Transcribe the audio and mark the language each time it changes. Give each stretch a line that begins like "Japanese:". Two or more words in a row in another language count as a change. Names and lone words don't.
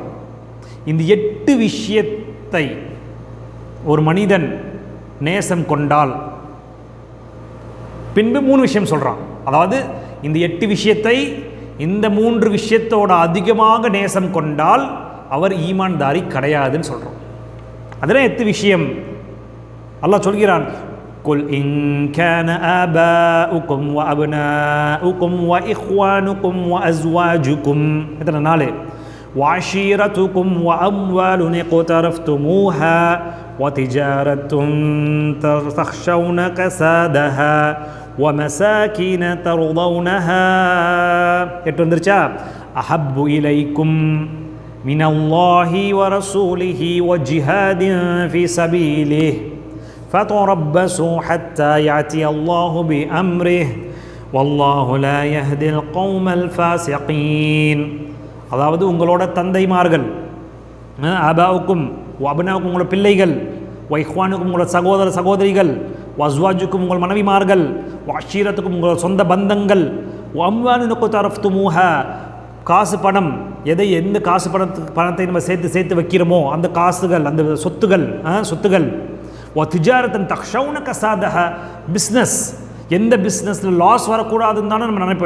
Tamil: இந்த 8 விஷயத்தை ஒரு மனிதன் நேசம் கொண்டால் பின்பு 3 விஷயம் சொல்கிறான். அதாவது இந்த 8 விஷயத்தை இந்த 3 விஷயத்தோட அதிகமாக நேசம் கொண்டால் அவர் ஈமான்தாரி கிடையாதுன்னு சொல்கிறோம். அதில் 8 விஷயம் அல்லாஹ் சொல்கிறான்.
Arabic: قل إن كان آباؤكم وأبناؤكم وإخوانكم وأزواجكم إذن نالي وعشيرتكم وأموال اقترفتموها وتجارة تخشون كسادها ومساكين ترضونها أحب إليكم من الله ورسوله وجهاد في سبيله فتربصوا حتى يأتي الله بأمره والله لا يهدي القوم الفاسقين.
Tamil: அதாவது உங்களோட தந்தைமார்கள், ஆபாவுக்கும் அபனாவுக்கும் உங்களோட பிள்ளைகள், வைஹ்வானுக்கும் உங்களோட சகோதர சகோதரிகள், வஸ்வாஜுக்கும் உங்கள் மனைவிமார்கள், வாஷீரத்துக்கும் உங்களோட சொந்த பந்தங்கள், அம்வானுக்கு தரஃப்துமூஹ காசு பணம், எந்த காசு பணத்தை நம்ம சேர்த்து வைக்கிறோமோ அந்த காசுகள், அந்த சொத்துகள்
Arabic: تجارة تخشون كسادها
Tamil: பிஸ்னஸ், எந்த பிஸ்னஸில் லாஸ் வரக்கூடாதுன்னு தானே நம்ம நினைப்போம்.